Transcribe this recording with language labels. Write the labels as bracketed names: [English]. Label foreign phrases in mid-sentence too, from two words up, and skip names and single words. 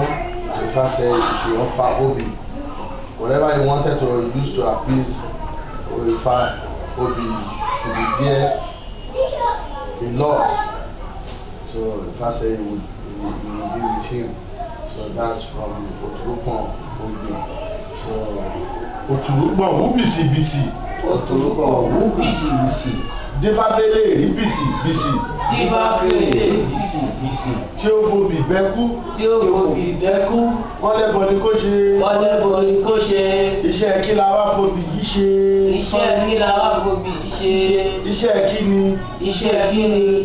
[English] And Ifa said he should offer Obi. Whatever he wanted to use to appease Ifa, Obi should be there. a lot. So Ifá said he would, he would, he would be with him. So that's from Oturupon Ogbe. So Oturupon, who [Yoruba] bisi bisi? [English] Oturupon, who [Yoruba] bisi bisi? Dífá fẹ́lẹ́ rí bisi bisi. Dífá fẹ́lẹ́ rí bisi bisi. Tí ó fobì bẹ́kú. Tí ó fobì bẹ́kú. Wọ́n lẹ́bọ ni kó ṣe. Wọ́n lẹ́bọ ni kó ṣe. Iṣẹ́ kí la wá fobì yìí ṣe? Iṣẹ́ kí la wá fobì yìí ṣe? Iṣẹ́ kí ni? Iṣẹ́ kí ni?